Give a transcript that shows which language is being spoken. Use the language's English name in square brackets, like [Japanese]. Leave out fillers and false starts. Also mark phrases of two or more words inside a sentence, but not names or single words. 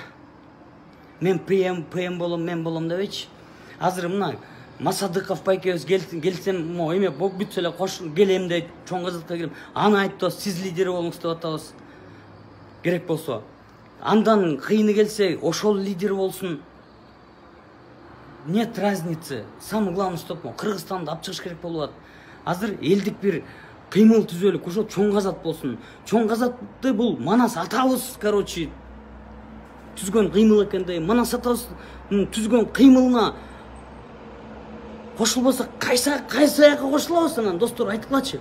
[Kyrgyz] Мен ПМ болом, мен болом дебейчи. Азыр мына Масадыков байкебиз келсем, эме бүтсө эле келем дейт, чоң казакка келем. Аны айтып, сиз лидер болуңуз деп атабыз. Керек болсо. Андан кыйыны келсе, ошол лидер болсун. [Russian] Нет разницы. Самое главное, что [Kyrgyz] Кыргызстанды алып чыгыш керек болуп атат. Азыр элдик бир кыймыл түзөлүк, ошо чоң казак болсун. Чоң казакты бул Манас атабыз, короче, түзгөн кыймыл экендей. Манас атабыз түзгөн кыймылына кошулбасак, кайсы аякка кошулабыз анан, достор, айткылачы.